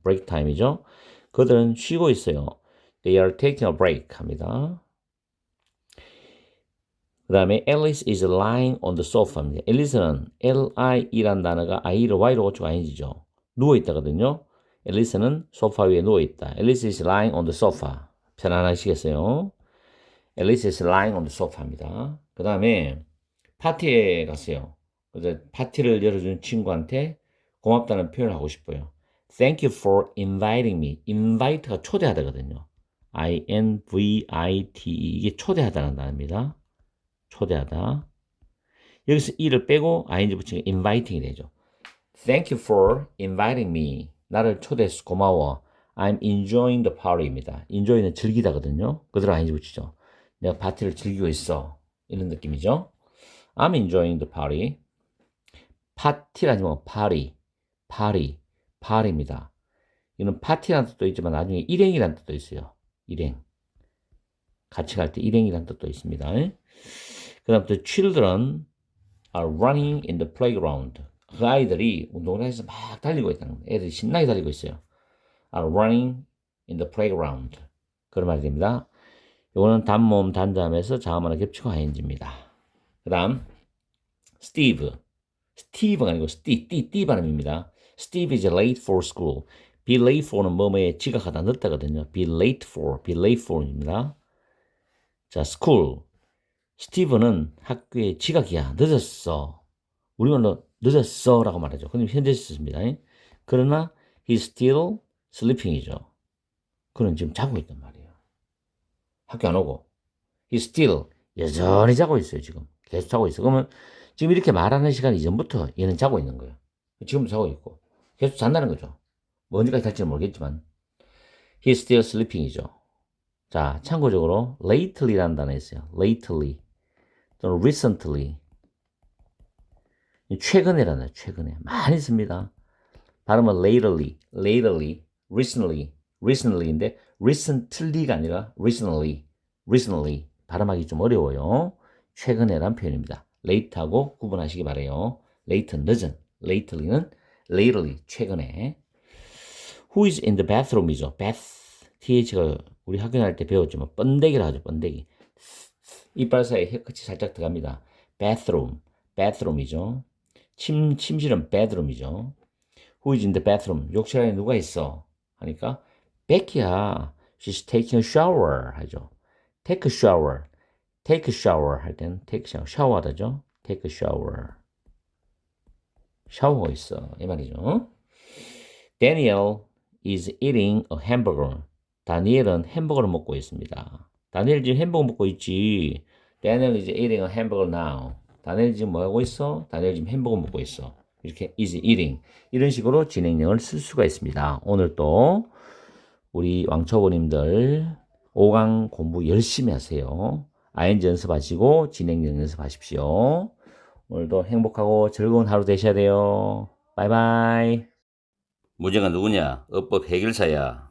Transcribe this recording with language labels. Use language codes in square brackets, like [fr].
[ko] break time이죠. 그들은 쉬고 있어요. [en] They are taking a break [ko] 합니다. 그 다음에 [en] Alice is lying on the sofa입니다. [ko] 앨리스는 L-I-E란 단어가 I를 Y로 고치고 ing죠. 누워있다거든요. 앨리스는 소파 위에 누워있다. [en] Alice is lying on the sofa. [ko] 편안하시겠어요? [en] Alice is lying on the sofa입니다. [ko] 그 다음에 파티에 갔어요. 그래서 파티를 열어준 친구한테 고맙다는 표현을 하고 싶어요. [en] Thank you for inviting me. [ko] invite가 초대하다거든요. I-N-V-I-T-E 이게 초대하다는 단어입니다. 초대하다. 여기서 e를 빼고 ing 붙이면 inviting이 되죠. [en] Thank you for inviting me. [ko] 나를 초대해서 고마워. [en] I'm enjoying the party입니다. [ko] enjoy는 즐기다거든요. 그대로 ing 붙이죠. 내가 파티를 즐기고 있어. 이런 느낌이죠. [en] I'm enjoying the party. [ko] 파티라지 뭐 party입니다. 이는 파티라는 뜻도 있지만 나중에 일행이라는 뜻도 있어요. 일행. 같이 갈 때 일행이라는 뜻도 있습니다. 그 다음 또 [en] children are running in the playground. [ko] 그 아이들이 운동장에서 막 달리고 있다는 거예요. 애들이 신나게 달리고 있어요. [en] are running in the playground. [ko] 그런 말이 됩니다. 이거는 단모음 단자음에서 자음 하나 겹치고 ing입니다. 그 다음 Steve. Steve가 아니고 띠 발음입니다. [en] Steve is late for school. [ko] Be late for는 뭐뭐에 지각하다 늦다거든요. [en] Be late for입니다. [ko] 자, school. 스티브는 학교에 지각이야. 늦었어. 우리말로 늦었어 라고 말하죠. 근데 현재 쓰습니다. [en] 그러나 he's still sleeping이죠. [ko] 그는 지금 자고 있단 말이에요. 학교 안 오고. [en] he's still [ko] 여전히 자고 있어요. 지금 계속 자고 있어. 그러면 지금 이렇게 말하는 시간 이전부터 얘는 자고 있는 거예요. 지금도 자고 있고 계속 잔다는 거죠. 뭐 언제까지 갈지는 모르겠지만 [en] he's still sleeping [ko] 이죠. 자, 참고적으로 lately라는 단어 있어요. lately 또는 recently. 최근에라는 최근에 많이 씁니다. 발음은 lately, recently인데 recently가 아니라 recently 발음하기 좀 어려워요. 최근에란 표현입니다. late하고 구분하시기 바래요. late 늦은, lately는 최근에. [en] Who is in the bathroom이죠. [ko] th가 우리 학교 다닐 때 배웠지만 번데기라 하죠. 번데기. 이빨 사이에 혀끝이 살짝 들어갑니다. bathroom이죠. 침실은 bedroom이죠. [en] Who is in the bathroom? [ko] 욕실 안에 누가 있어? 하니까 Becky야. [en] She's taking a shower [ko] 하죠. [en] Take a shower [ko] 할 때는 [en] take a shower. [ko] 샤워하다죠. [en] Take a shower. [ko] 샤워하고 있어. 이 말이죠. [en] Daniel is eating a hamburger. [ko] 다니엘은 햄버거를 먹고 있습니다. 다니엘 지금 햄버거 먹고 있지. [en] Daniel is eating a hamburger now. [ko] 다니엘 지금 뭐 하고 있어? 다니엘 지금 햄버거 먹고 있어. 이렇게 is eating 이런 식으로 진행형을 쓸 수가 있습니다. 오늘 또 우리 왕초보님들 5강 공부 열심히 하세요. ing 연습하시고 진행형 연습하십시오. 오늘도 행복하고 즐거운 하루 되셔야 돼요. 바이바이. 문제가 누구냐? 어법 해결사야.